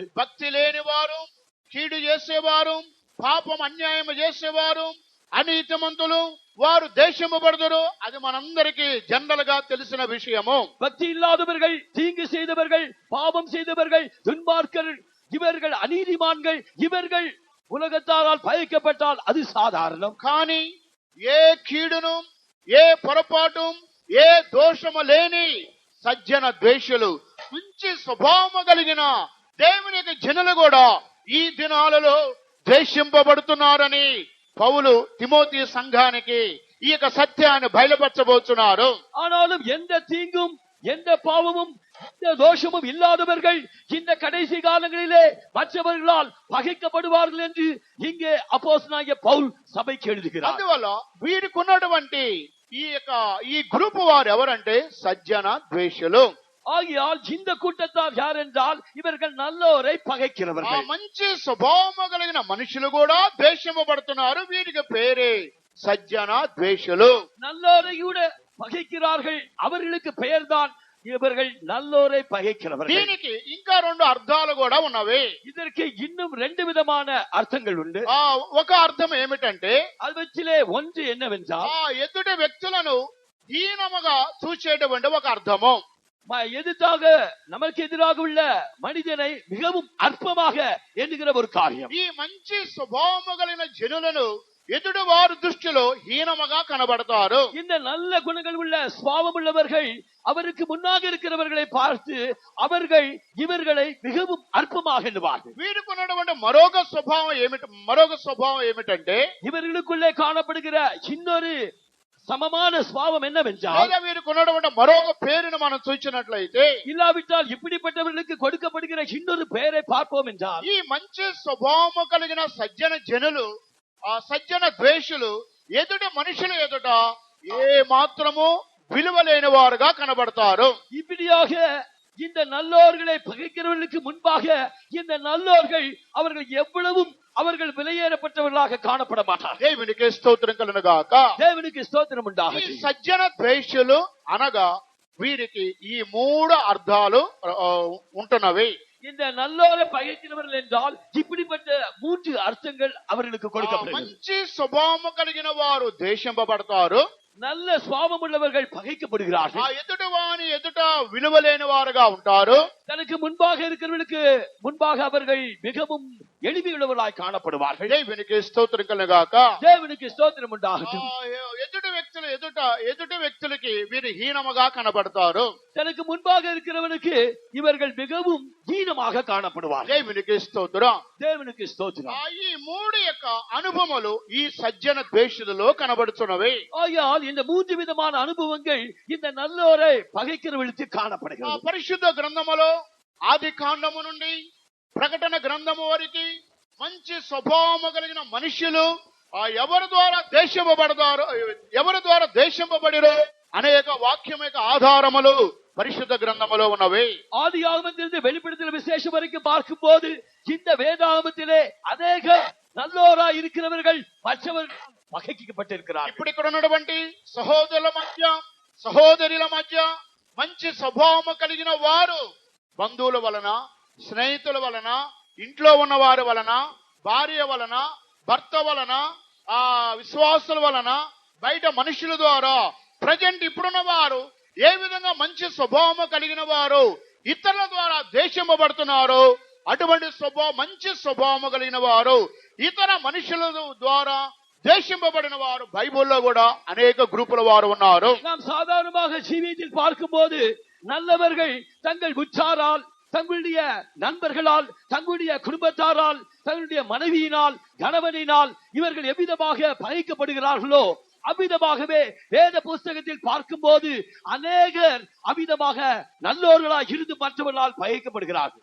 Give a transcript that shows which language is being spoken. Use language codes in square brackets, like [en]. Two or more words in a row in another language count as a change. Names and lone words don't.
[te] భక్తి లేని వారు, కీడు చేసేవారు, పాపం అన్యాయం చేసేవారు, అనీతిమంతులు వారు ద్వేషింపబడుదురు. అది మనందరికీ జనరల్ గా తెలిసిన విషయము. [ta] பக்தி இல்லாதவர்கள், தீங்கு செய்தவர்கள், பாவம் செய்தவர்கள், துன்மார்க்கர்கள், இவர்கள் அநீதிமான்கள், இவர்கள் உலகத்தாரால் பகைக்கப்பட்டால் அது சாதாரணம். [te] కానీ ఏ కీడును, ఏ పొరపాటు, ఏ దోషము లేని సజ్జన ద్వేషులు, మంచి స్వభావము కలిగిన దేవునికి జనులు కూడా ఈ దినాలలో ద్వేషింపబడుతున్నారని పౌలు తిమోతి సంఘానికి ఈ యొక్క సత్యాన్ని బయలుపరచబోతున్నారు. [ta] ஆனாலும் எந்த தீங்கும் எந்த பாவமும் எந்த தோஷமும் இல்லாதவர்கள் இந்த கடைசி காலங்களிலே மற்றவர்களால் பகைக்கப்படுவார்கள் என்று இங்கே அப்போஸ்தலனாகிய பவுல் சபைக்கு எழுதுகிறார். [te] అందువల్ల వీరికి ఉన్నటువంటి ఈ గ్రూప్ వారు ఎవరంటే సజ్జన ద్వేషులు. [ta] ஆகியால் இந்த கூட்டத்தார் யார் என்றால் இவர்கள் நல்லோரை ఆ பகைக்கிறவர்கள். [te] మంచి స్వభావము కలిగిన మనుషులు కూడా ద్వేషింపబడుతున్నారు. వీరికి పేరే సజ్జన ద్వేషులు. [ta] நல்லோரை கூட பகைக்கிறார்கள். அவர்களுக்கு பெயர்தான் இவர்கள் நல்லோரை பகைக்கிறவர்கள். [te] దీనికి ఇంకా రెండు అర్థాలు కూడా ఉన్నవి. [ta] இதற்கு இன்னும் ரெண்டு விதமான அர்த்தங்கள் உண்டு. [te] ఒక అర్థం ఏమిటంటే [ta] அவற்றிலே ஒன்று என்னவென்றால் [te] ఎదుటి వ్యక్తులను హీనముగా చూసేటువంటి ఒక అర్థము. [ta] எதிராக நமக்கு எதிராக உள்ள மனிதனை மிகவும் அற்பமாக என்கிற ஒரு காரியம். [te] ఈ మంచి స్వభావము కలిగిన జనులను ఎదుటి వారి దృష్టిలో హీనముగా కనబడతారు. [ta] இந்த நல்ல குணங்கள் உள்ள சுபாவம் உள்ளவர்கள் அவருக்கு முன்னாக இருக்கிறவர்களை பார்த்து அவர்கள் இவர்களை மிகவும் அற்பமாக எண்ணுவார்கள். [te] వీరికి ఉన్నటువంటి మరొక స్వభావం ఏమిటంటే [ta] இவர்களுக்குள்ளே காணப்படுகிற இன்னொரு சமமான சுபாவம் என்னவென்றால் [te] వీరికి ఉన్నటువంటి మరొక పేరును మనం చూసినట్లయితే [ta] இல்லாவிட்டால் இப்படிப்பட்டவர்களுக்கு கொடுக்கப்படுகிற இன்னொரு பெயரை பார்ப்போம் என்றால் [te] ఈ మంచి స్వభావము కలిగిన సజ్జన జనులు, ఆ సజ్జన ద్వేషులు ఎదుటి మనుషుల ఎదుట ఏ మాత్రము విలువలేని వారుగా కనబడతారు. [ta] இப்படியாக இந்த நல்லோர்களை பகைக்கிறவர்களுக்கு முன்பாக இந்த நல்லோர்கள் அவர்கள் எவ்வளவும் அவர்கள் விலையேறப்பட்டவர்களாக காணப்பட மாட்டார்கள். [te] దేవునికి స్తోత్రం కలుగునుగాక. [ta] தேவனுக்கு ஸ்தோத்திரம் [te] ఈ [ta] உண்டாகட்டும். [te] సజ్జన ద్వేషులు అనగా వీరికి ఈ మూడు అర్థాలు ఉంటున్నవి. [ta] இந்த நல்லோரை பகைக்கிறவர்கள் என்றால் இப்படிப்பட்ட மூன்று அர்த்தங்கள் அவர்களுக்கு கொடுக்கப்படுகிறது. [te] మంచి స్వభావము కలిగిన వారు ద్వేషింపబడతారు. [ta] நல்ல சுபாவம் உள்ளவர்கள் பகைக்கப்படுகிறார்கள். [te] ఎదుటి వాని ఎదుట విలువలేని వారుగా ఉంటారు. [ta] தனக்கு முன்பாக இருக்கிறவர்களுக்கு முன்பாக அவர்கள் மிகவும் எளிமையுள்ளவர்களாய் காணப்படுவார்கள். [te] దేవునికి స్తోత్రం కలుగుగాక. [ta] தேவனுக்கு ஸ்தோத்திரம் உண்டாகட்டும். [te] ఎదుటి వ్యక్తులకి వీరు హీనముగా కనబడతారు. [ta] தனக்கு முன்பாக இருக்கிறவனுக்கு இவர்கள் மிகவும் ஹீனமாக காணப்படுவார்கள். [te] దేవునికి స్తోత్రం. [ta] தேவனுக்கு ஸ்தோத்திரம். [te] ఈ మూడు యొక్క అనుభవములు ఈ సజ్జన ద్వేషులలో కనబడుతున్నవి. [ta] ஆகையால் இந்த மூன்று விதமான அனுபவங்கள் இந்த நல்லோரை பகைக்கிறவர்களுக்கு காணப்படுகிறது. [te] పరిశుద్ధ గ్రంథములో ఆది కాండము నుండి ప్రకటన గ్రంథము వరకు మంచి స్వభావము కలిగిన మనుషులు ఎవరి ద్వారా దేశింపబడిరో అనేక వాక్యం యొక్క ఆధారములు పరిశుద్ధ గ్రంథములో ఉన్నవి. [ta] ஆதி ஆகமத்திலிருந்து வெளிப்படுத்தின விசேஷம் வரைக்கும் பார்க்கும் போது இந்த வேதாகமத்திலே அநேக நல்லோராய் இருக்கிறவர்கள் மற்றவர்கள் பகைக்கப்பட்டிருக்கிறார். [te] ఇప్పుడు ఇక్కడ ఉన్నటువంటి సహోదరుల మధ్య మంచి స్వభావము కలిగిన వారు బంధువుల వలన, స్నేహితుల వలన, ఇంట్లో ఉన్న వారి వలన, భార్య వలన, భర్త వలన, ఆ విశ్వాసుల వలన బయట మనుషుల ద్వారా ప్రజెంట్ ఇప్పుడున్న వారు ఏ విధంగా మంచి స్వభావము కలిగిన వారు ఇతరుల ద్వారా ద్వేషింపబడుతున్నారు, అటువంటి మంచి స్వభావము కలిగిన వారు ఇతర మనుషుల ద్వారా ద్వేషింపబడిన వారు బైబిల్లో కూడా అనేక గ్రూపుల వారు ఉన్నారు. [ta] நாம் சாதாரணமாக ஜீவியத்தில் பார்க்கும்போது நல்லவர்கள் தங்கள் உற்றாரால், தங்களுடைய நண்பர்களால், தங்களுடைய குடும்பத்தாரால், தங்களுடைய மனைவியினால், கணவனினால் இவர்கள் எவ்விதமாக பகைக்கப்படுகிறார்களோ அவ்விதமாகவே வேத புஸ்தகத்தில் பார்க்கும்போது அநேகர் அவ்விதமாக நல்லோர்களாக இருந்து மற்றவர்களால் பகைக்கப்படுகிறார்கள்.